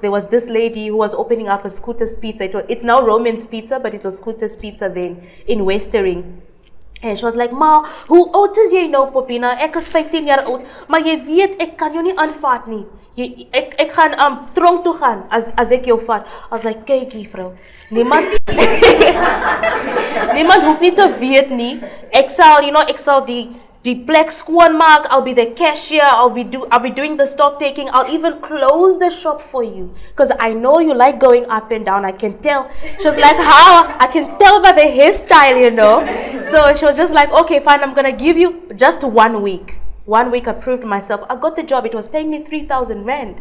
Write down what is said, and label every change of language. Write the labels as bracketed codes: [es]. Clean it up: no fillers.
[en] There was this lady who was opening up a Scooter's Pizza. It's now Roman's Pizza, but it was Scooter's Pizza then in Westering. And she was like, [af] ma, hoe oud is jy nou, Popina? Ek is 15 jaar oud, maar jy weet, ek kan jou nie aanvaat nie. Ek gaan tronk toe gaan as ek jou vat. [en] I was like, [af] kyk hier vrou, niemand hoef nie te weet nie. Ek sal die plek skoon maak. [en] I'll be the cashier. I'll be doing the stock taking. I'll even close the shop for you because I know you like going up and down. I can tell. She was like, how? I can tell by the hairstyle, So she was just like, okay, fine. I'm gonna give you just 1 week. 1 week I proved myself. I got the job. It was paying me 3,000 rand.